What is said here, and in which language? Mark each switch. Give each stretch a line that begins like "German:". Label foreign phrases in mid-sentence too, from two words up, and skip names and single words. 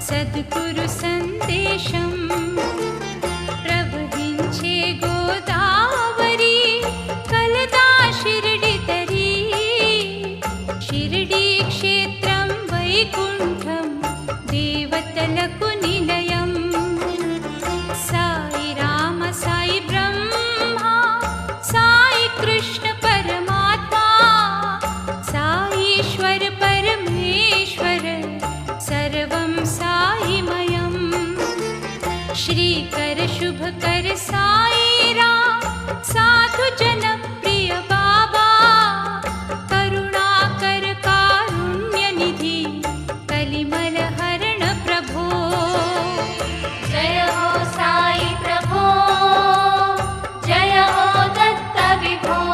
Telugu: సద్గురు సందేశం ప్రవహించే గోదావరి కలదా షిరిడి తరి షిరిడి క్షేత్రం వైకుంఠం దేవతలకు నిలయం
Sanskrit: సాయి రామ సాయి బ్రహ్మ సాయి కృష్ణ పరమాత్మా సాయీశ్వర పరమేశ్వర सर्वं साईमयं श्रीकर शुभकर साई राम साधु जन प्रिय बाबा करुणाकर कारुण्य निधि कलिमल हरण प्रभो जय हो साई प्रभो जय हो दत्त विभो